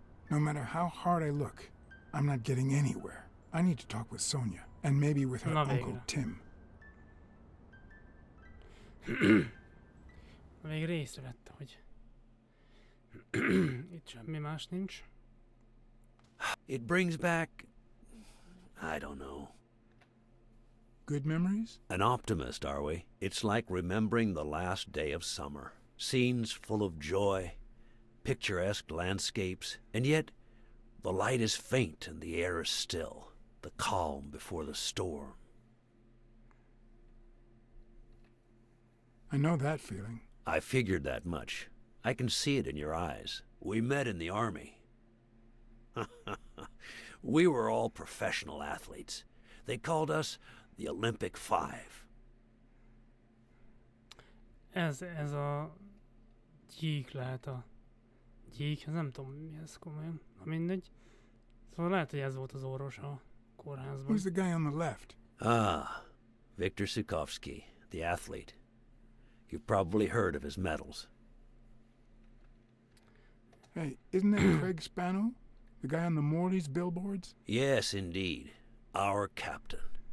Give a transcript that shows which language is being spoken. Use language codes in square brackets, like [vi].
[en] No matter how hard I look, I'm not getting anywhere. I need to talk with Sonia, and maybe with her [hu] Na [en] Uncle [hu] végre. [en] Tim. [hu] Végre észrevette, hogy itt semmi más nincs. [en] It brings back, I don't know. Good memories? An optimist, are we? It's like remembering the last day of summer. Scenes full of joy, picturesque landscapes, and yet the light is faint and the air is still, the calm before the storm. I know that feeling. I figured that much. I can see it in your eyes. We met in the army. We were all professional athletes. They called us the Olympic Five. [hu] Ez a gyík lehet a gyík, ez nem tudom mi ez komolyan, na mindegy. Szóval lehet, hogy ez volt az orvos a kórházban. [en] Who's the guy on the left? Ah, Viktor Sukovsky, the athlete. You've probably heard of his medals. Hey, isn't that Craig Spano? The guy on the Morley's billboards? Yes, indeed. Our captain.